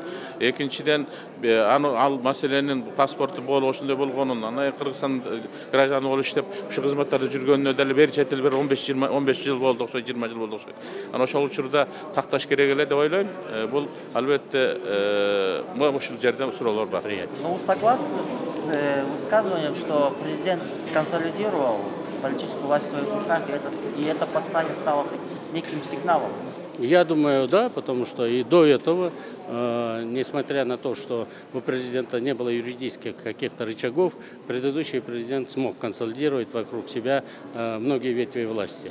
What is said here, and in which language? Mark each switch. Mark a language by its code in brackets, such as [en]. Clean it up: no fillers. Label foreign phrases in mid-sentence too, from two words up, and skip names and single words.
[ky] Экинчиден ал маселенин паспорту болуп ошондой болгонун, анан Кыргызстан гражданы болуп иштеп, ушу кызматтарда жүргөнүнө деле бери чети бир 15 жыл болду окшойт, 20 жыл болду окшойт. Анан ошол учурда такташ керек эле деп ойлойм. Бул албетте ушул жерде суроолор бар. [ru] Но вы согласны с высказыванием, что президент консолидировал политическую власть в своих руках, и это послание стало неким сигналом? Я думаю, да, потому что и до этого, несмотря на то, что у президента не было юридических каких-то рычагов, предыдущий президент смог консолидировать вокруг себя многие ветви власти.